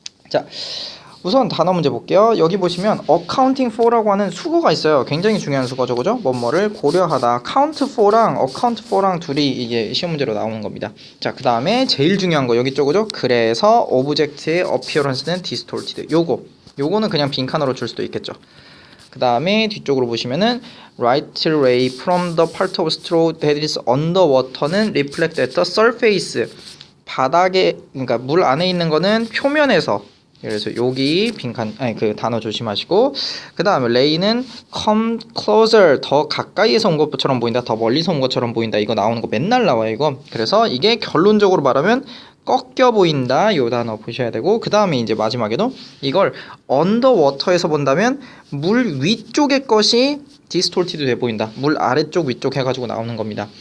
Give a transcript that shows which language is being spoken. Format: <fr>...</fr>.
<ko>자, 우선 단어 문제 볼게요. 여기 보시면 accounting for라고 하는 수거가 있어요. 굉장히 중요한 수거죠, 그죠? 뭐뭐를 고려하다. count for랑 account for랑 둘이 이게 시험 문제로 나오는 겁니다. 자, 그 다음에 제일 중요한 거 여기 있죠, 그죠? 그래서 object의 appearance는 distorted. 요거는 그냥 빈칸으로 줄 수도 있겠죠.</ko> <en>그 다음에 뒤쪽으로 보시면은 right ray from the part of straw that is underwater는 reflect at the surface.</en> <ko>바닥에, 그러니까 물 안에 있는 거는 표면에서, 그래서 여기 빈칸 아니 그 단어 조심하시고, 그 다음에 레이는</ko> <en>come closer,</en> <ko>더 가까이에서 온 것처럼 보인다, 더 멀리서 온 것처럼 보인다. 이거 나오는 거 맨날 나와요 이거. 그래서 이게 결론적으로 말하면 꺾여 보인다, 요 단어 보셔야 되고, 그 다음에 이제 마지막에도 이걸 언더워터에서 본다면 물 위쪽의 것이 디스톨티드 돼 보인다, 물 아래쪽 위쪽 해가지고 나오는 겁니다.</ko>